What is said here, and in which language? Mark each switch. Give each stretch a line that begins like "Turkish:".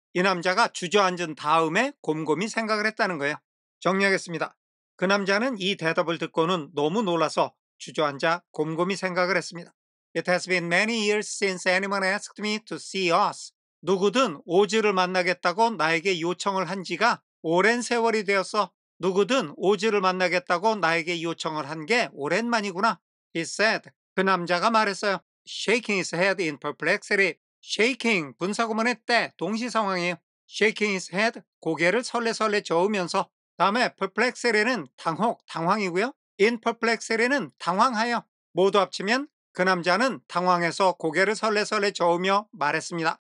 Korean: 이 남자가 주저앉은 다음에 곰곰이 생각을 했다는 거예요. 정리하겠습니다. 그 남자는 이 대답을 듣고는 너무 놀라서 주저앉아 곰곰이 생각을 했습니다.
English: It has been many years since anyone asked me to see us.
Korean: 누구든 오즈를 만나겠다고 나에게 요청을 한 지가 오랜 세월이 되었어. 누구든 오즈를 만나겠다고 나에게 요청을 한 게 오랜만이구나.
English: He said.
Korean: 그 남자가 말했어요.
English: Shaking his head in perplexity.
Korean: Shaking 분사구문의 때 동시 상황이에요.
English: Shaking his head
Korean: 고개를 설레설레 저으면서. 다음에 perplexity는 당혹, 당황이고요. In perplexity는 당황하여. 모두 합치면 그 남자는 당황해서 고개를 설레설레 저으며 말했습니다.